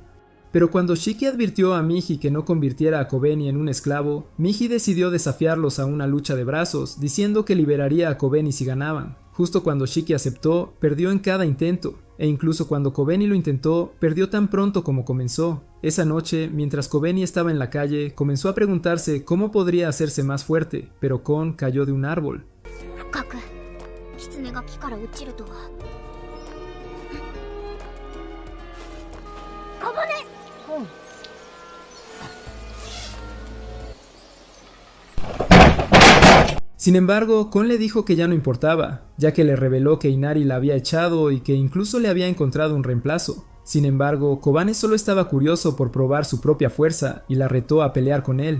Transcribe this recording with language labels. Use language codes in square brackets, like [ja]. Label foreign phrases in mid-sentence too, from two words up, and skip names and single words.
[es] Pero cuando Shiki advirtió a Miji que no convirtiera a Kobeni en un esclavo, Miji decidió desafiarlos a una lucha de brazos, diciendo que liberaría a Kobeni si ganaban. Justo cuando Shiki aceptó, perdió en cada intento, e incluso cuando Kobeni lo intentó, perdió tan pronto como comenzó. Esa noche, mientras Kobeni estaba en la calle, comenzó a preguntarse cómo podría hacerse más fuerte, pero Kon cayó de un árbol. [ja] 狐が木から落ちるとは。小骨。 [es] Sin embargo, Kon le dijo que ya no importaba, ya que le reveló que Inari la había echado y que incluso le había encontrado un reemplazo. Sin embargo, Kobane solo estaba curioso por probar su propia fuerza y la retó a pelear con él.